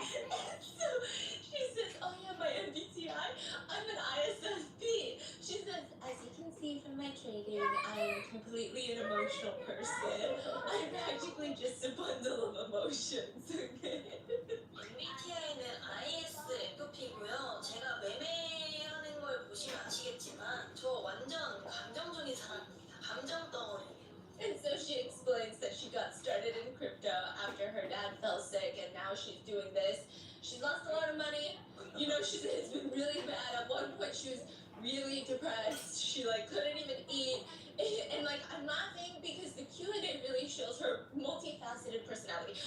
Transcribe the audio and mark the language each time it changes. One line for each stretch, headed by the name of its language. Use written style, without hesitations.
English: So she says, oh yeah, my MBTI, I'm an ISFP. She says, as you can see from my trading, I'm completely an emotional person. I'm practically just a bundle of emotions.
Korean: MBTI는 ISFP고요. 제가 매매하는 걸 보시면 아시겠지만 저 완전 감정적인 사람입니다. 감정 덩어리예요.
English: And so she explains that she got started in crypto after her dad fell sick, and now she's doing this. She's lost a lot of money. You know, she said it's been really bad. At one point, she was really depressed. She like couldn't even eat. And like, I'm laughing because the Q&A really shows her multifaceted personality.